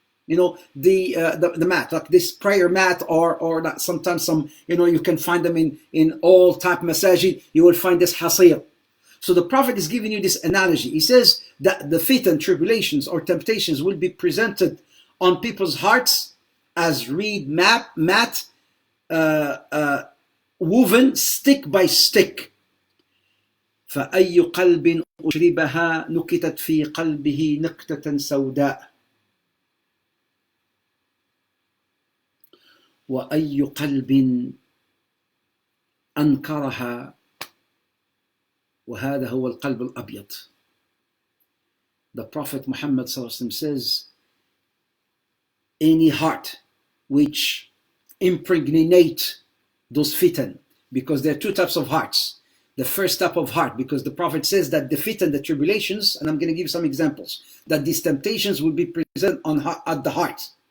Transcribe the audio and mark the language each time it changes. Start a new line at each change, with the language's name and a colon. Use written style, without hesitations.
English: You know, the mat, like this prayer mat, or that sometimes some, you know, you can find them in all type masajid, you will find this hasir. So the Prophet is giving you this analogy. He says that the fitan, tribulations or temptations will be presented on people's hearts as reed mat, woven stick by stick.
Arabic: فأي قلب أشربها نكتت في قلبه نكتة سوداء وأي قلب أنكرها وهذا هو القلب الأبيض.
English: The Prophet Muhammad says, any heart which impregnate those fitan, because there are two types of hearts. The first type of heart, because the Prophet says that the fitan, the tribulations, and I'm going to give some examples, that these temptations will be present at the heart.